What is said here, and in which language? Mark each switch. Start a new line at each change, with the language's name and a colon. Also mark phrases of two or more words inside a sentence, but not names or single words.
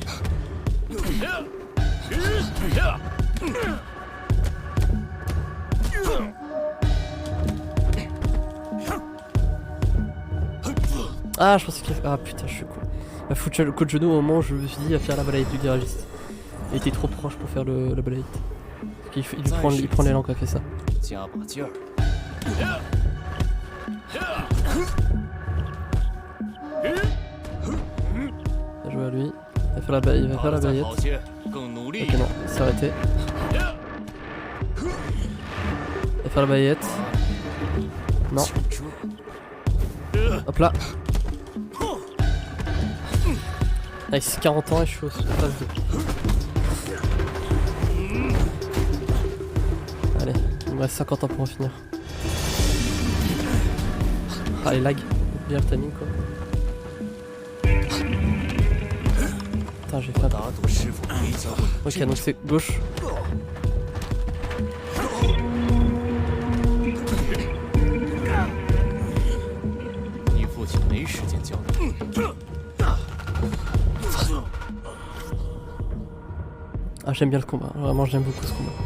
French: Ah, je pensais qu'il... Ah putain, je suis con. Il m'a foutu le coup de genou au moment où je me suis dit à faire la balayette du garagiste. Il était trop proche pour faire la balayette. Il prend l'élan quand il fait ça.
Chinese: 加把劲儿！
French: Bien joué à lui. Il va faire la balayette.
Chinese: 好些，更努力
French: Ok 。non, il s'est arrêté. Il va faire la balayette. Non. Hop là. Nice, 40 ans et je suis au phase 2. Allez, il me reste 50 ans pour en finir. Ah les lags, bien le timing quoi. Putain j'ai fait un...
Chinese: 打赌师傅没教过你
French: Ok donc c'est gauche. Ah j'aime bien le combat, vraiment j'aime beaucoup ce combat.